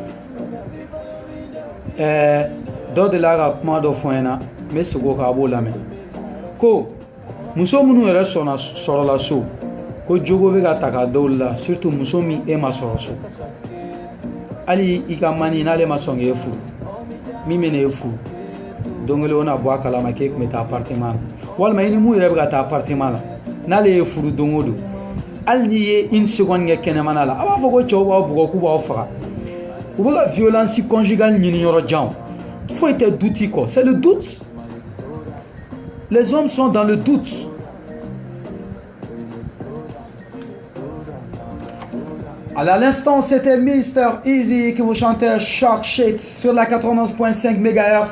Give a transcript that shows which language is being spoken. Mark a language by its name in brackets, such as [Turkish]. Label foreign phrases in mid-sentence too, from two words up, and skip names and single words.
[Bambara] dɔ de la ka kuma dɔ fɔ n ɲɛna n bɛ segin o kan a b'o lamɛn ko muso minnu yɛrɛ sɔrɔla so ko jogo bɛ ka ta k'a da olu la surtout muso min e ma sɔrɔ so hali i ka mani n'ale ma sɔn k'e furu min bɛ n'e furu don kelen o na bɔ a kalama k'e tun bɛ taa appartement la walima i ni mun yɛrɛ bɛ ka taa appartement la n'ale ye furu don o don hali n'i ye [French] une seconde [Bambara] kɛ kɛnɛmana la a b'a fɔ ko cɛw b'aw bugɔ k'u b'aw faga u bɛ ka [French] violence conjugale [Bambara] ɲini yɔrɔ jan foyi tɛ doute kɔ [French] c'est le doute les hommes sont dans le doute À l'instant, c'était Mr. Easy qui vous chantait Shark Shit sur la 91.5 MHz.